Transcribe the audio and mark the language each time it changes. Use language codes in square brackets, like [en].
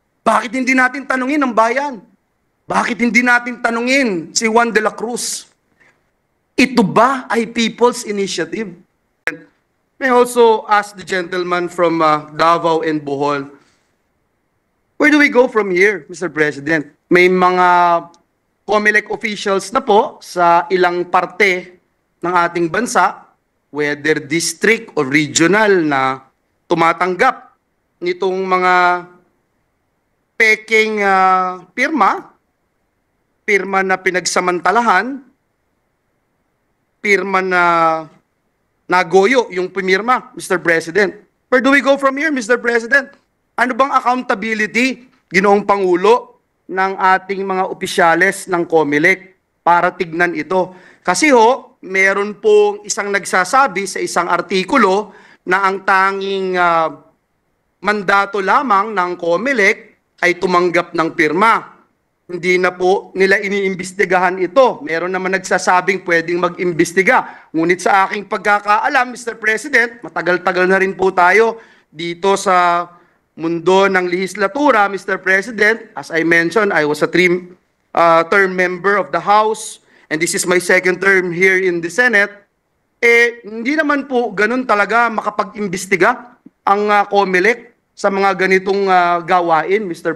[tl] Bakit hindi natin tanungin ang bayan? Bakit hindi natin tanungin si Juan de la Cruz? Ito ba ay people's initiative? [en] May I also ask the gentleman from Davao and Bohol, where do we go from here, Mr. [tl] President? May mga COMELEC officials na po sa ilang parte ng ating bansa, [en] whether district or regional, [tl] na tumatanggap nitong mga peking pirma na pinagsamantalahan, pirma na nagoyo yung pumirma, Mr. President. [en] Where do we go from here, Mr. President? [tl] Ano bang accountability, Ginoong Pangulo, ng ating mga opisyales ng COMELEC para tignan ito? Kasi meron pong isang nagsasabi sa isang artikulo na ang tanging mandato lamang ng COMELEC ay tumanggap ng pirma. Hindi na po nila iniimbestigahan ito. Meron naman nagsasabing pwedeng mag-imbestiga. Ngunit sa aking pagkakaalam, Mr. President, matagal-tagal na rin po tayo dito sa mundo ng lehislatura, Mr. President. [en] As I mentioned, I was a term member of the House, and this is my second term here in the Senate. [tl] Hindi naman po ganun talaga makapag-imbestiga ang COMELEC sa mga ganitong gawain, Mr.